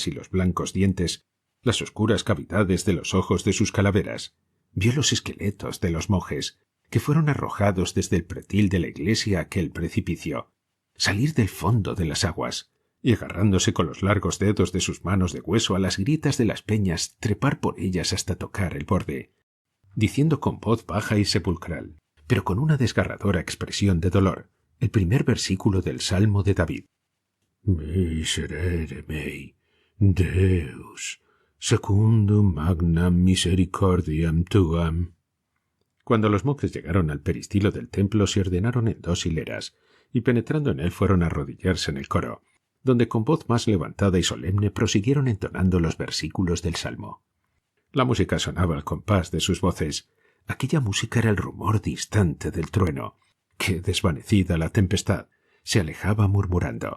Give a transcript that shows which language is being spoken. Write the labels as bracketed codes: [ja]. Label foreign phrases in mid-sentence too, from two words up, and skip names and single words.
[es] y los blancos dientes las oscuras cavidades de los ojos de sus calaveras, vio los esqueletos de los monjes, que fueron arrojados desde el pretil de la iglesia a aquel precipicio, salir del fondo de las aguas, y agarrándose con los largos dedos de sus manos de hueso a las grietas de las peñas, trepar por ellas hasta tocar el borde, diciendo con voz baja y sepulcral, pero con una desgarradora expresión de dolor, el primer versículo del Salmo de David. [la] Miserere mei, Deus, secundum magnam misericordiam tuam. [es] Cuando los monjes llegaron al peristilo del templo se ordenaron en 2 hileras, y penetrando en él fueron a arrodillarse en el coro, donde con voz más levantada y solemne prosiguieron entonando los versículos del Salmo. La música sonaba al compás de sus voces. Aquella música era el rumor distante del trueno, que, desvanecida la tempestad, se alejaba murmurando.